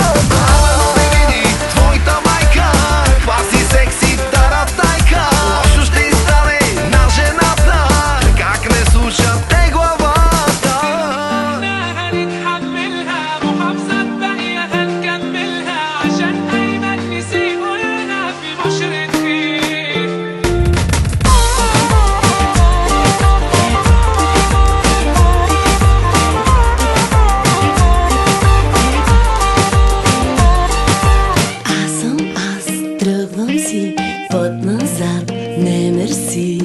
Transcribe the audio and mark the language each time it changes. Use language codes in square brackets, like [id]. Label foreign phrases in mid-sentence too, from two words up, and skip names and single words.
[bg] Абе, но не види твоята майка каква си секси таратайка. Лошо ще й стане на жената как не слуша те главата. [ar] هنتحملها محافظات باقية هنكملها عشان أيمن نسيبولها في بشرة خير. [bg] Тръгвам си път назад, не мерси.